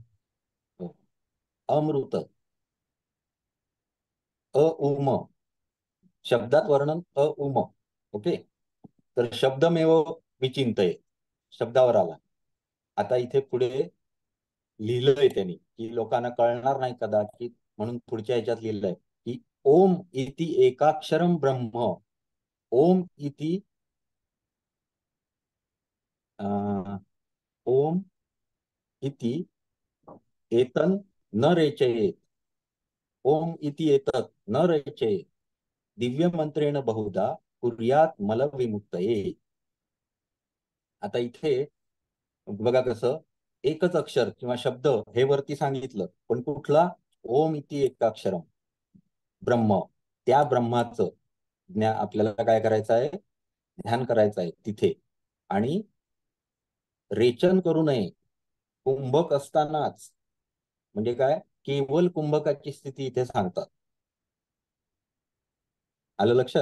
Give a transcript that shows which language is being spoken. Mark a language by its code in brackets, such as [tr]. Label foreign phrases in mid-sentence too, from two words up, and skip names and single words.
[mr] अमृत. उम शब्दात वर्णन उम. ओके. तर [sa] शब्दमेव विचिंतये [mr] शब्दावर आला. आता इथे पुढे लिहिलंय त्यांनी की लोकांना कळणार नाही कदाचित, म्हणून पुढच्या ह्याच्यात लिहिलंय की [sa] ओम इति एकाक्षरम ब्रह्म, ओम इति ओम इति एतन न रेचयेत, ओम इति एतत् न रेचयेत, दिव्य मंत्रेण बहुधा कुर्यात मल विमुक्तये. [mr] आता इथे बघा कसं एकच अक्षर किंवा शब्द हे वरती सांगितलं, पण कुठला? [sa] ओम इति एकाक्षरम ब्रह्म, [mr] त्या ब्रह्माचं ज्ञान आपल्याला काय करायचं आहे? ध्यान करायचं आहे तिथे. आणि रेचन करू नये, कुंभक असतानाच, म्हणजे काय? केवळ कुंभकाची स्थिती इथे सांगतात. आलं लक्षात?